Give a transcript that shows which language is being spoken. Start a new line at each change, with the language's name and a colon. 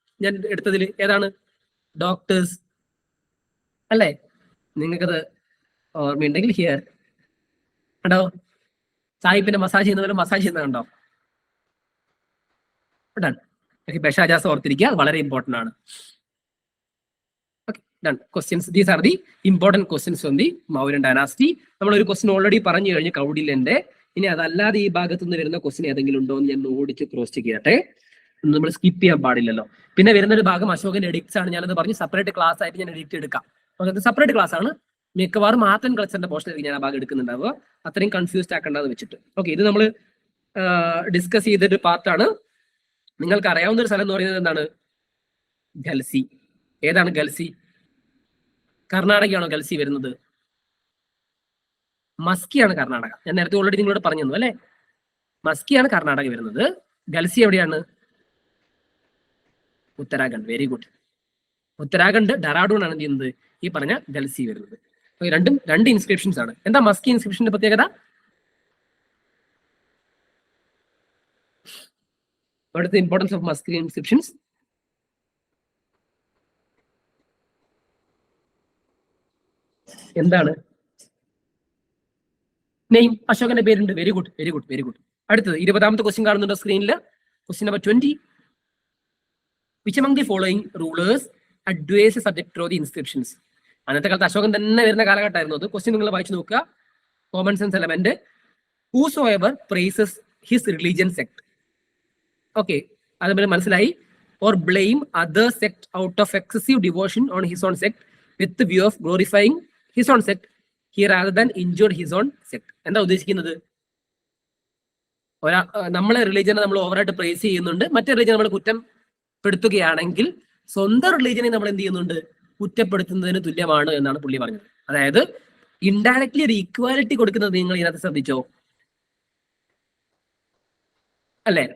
Malayalam: ഞാൻ എടുത്തതിൽ ഏതാണ്? ഡോക്ടേഴ്സ് അല്ലേ? നിങ്ങൾക്കത് ഓർമ്മയുണ്ടെങ്കിൽ ഹിയർ കണ്ടോ, സാഹിബിന്റെ മസാജ് ചെയ്യുന്ന പോലെ മസാജ് ചെയ്യുന്നത് കണ്ടോ? ബെഷാജാസ് ഓർത്തിരിക്കുക, വളരെ ഇമ്പോർട്ടന്റ് ആണ്.
English: Done. Questions. These are the important questions from the Mauryan dynasty.
Malayalam: നമ്മൾ ഒരു ക്വസ്റ്റ്യൻ ഓൾറെഡി പറഞ്ഞു കഴിഞ്ഞു, കൗടില്യന്റെ. ഇനി അതല്ലാതെ ഈ ഭാഗത്തു നിന്ന് വരുന്ന ക്വസ്റ്റ്യൻ ഏതെങ്കിലും ഉണ്ടോ എന്ന് ഞാൻ ഓടിച്ച് ക്രോസ് ചെക്ക് ചെയ്യട്ടെ. നമ്മൾ സ്കിപ്പ് ചെയ്യാൻ പാടില്ലല്ലോ. പിന്നെ വരുന്ന ഒരു ഭാഗം അശോകന്റെ എഡിക്ട്സ് ആണ്. ഞാനത് പറഞ്ഞ് സെപ്പറേറ്റ് ക്ലാസ് ആയിട്ട് ഞാൻ എഡിക്റ്റ് എടുക്കാം. അത് സെപ്പറേറ്റ് ക്ലാസ് ആണ്. മിക്കവാറും ആർട്ട് ആൻഡ് കൾച്ചറിന്റെ പോർഷനിലേക്ക് ഞാൻ ആ ഭാഗം എടുക്കുന്നുണ്ടാവുക. അത്രയും കൺഫ്യൂസ്ഡ് ആക്കേണ്ടത് വെച്ചിട്ട്. ഓക്കെ, ഇത് നമ്മൾ ഡിസ്കസ് ചെയ്തൊരു പാർട്ടാണ്. നിങ്ങൾക്ക് അറിയാവുന്ന ഒരു സ്ഥലം എന്ന് പറയുന്നത് എന്താണ്? ഗൽസി. ഏതാണ് ഗൽസി? കർണാടകയാണോ ഗൽസി വരുന്നത്? മസ്കിയാണ് കർണാടക. ഞാൻ നേരത്തെ ഓൾറെഡി നിങ്ങളോട് പറഞ്ഞു തന്നു അല്ലെ? മസ്കിയാണ് കർണാടക വരുന്നത്. ഗൽസി എവിടെയാണ്? ഉത്തരാഖണ്ഡ്.
English: Very good.
Malayalam: ഉത്തരാഖണ്ഡ് ഡെറാഡൂൺ ആണ് എന്ത് ചെയ്യുന്നത്? ഈ പറഞ്ഞ ഗൽസി വരുന്നത്. രണ്ടും രണ്ട് ഇൻസ്ക്രിപ്ഷൻസ് ആണ്. എന്താ മസ്കി ഇൻസ്ക്രിപ്ഷന്റെ പ്രത്യേകത?
English: What is the importance of Musky inscriptions?
Malayalam: എന്താണ്? നെയിം. അശോകന്റെ പേരുണ്ട്. Very good, very good, very good. അടുത്തത് 20ാമത്തെ ക്വസ്റ്റ്യൻ കാണുന്നുണ്ടോ സ്ക്രീനിൽ? Question number 20.
English: Which among the following rulers advised the subject through the inscriptions?
Malayalam: അന്നത്തെ കാലത്ത് അശോകൻ തന്നെ വരുന്ന കാലഘട്ടമായിരുന്നു അത്. ക്വസ്റ്റ്യൻ നിങ്ങൾ വായിച്ചു നോക്കുക. Common sense element.
English: Whosoever praises his religion sect.
Malayalam: Okay, അതുപോലെ മനസ്സിലായി.
English: Or blame other sect out of excessive devotion on his own sect with the view of glorifying his own sect he rather than injured his own sect.
Malayalam: എന്താ ഉദ്ദേശിക്കുന്നത്? നമ്മളെ റിലീജിയനെ നമ്മൾ ഓവറായിട്ട് price ചെയ്യുന്നുണ്ട്, മറ്റേ religion നമ്മൾ കുറ്റപ്പെടുത്തുകയാണെങ്കിൽ സ്വന്തം റിലീജിയനെ നമ്മൾ എന്ത് ചെയ്യുന്നുണ്ട്? കുറ്റപ്പെടുത്തുന്നതിന് തുല്യമാണ് എന്നാണ് പുള്ളി പറഞ്ഞത്. അതായത് ഇൻഡയറക്ട്ലി ഒരു ഈക്വാലിറ്റി കൊടുക്കുന്നത് നിങ്ങൾ ഇതിനകത്ത് ശ്രദ്ധിച്ചോ അല്ലെ?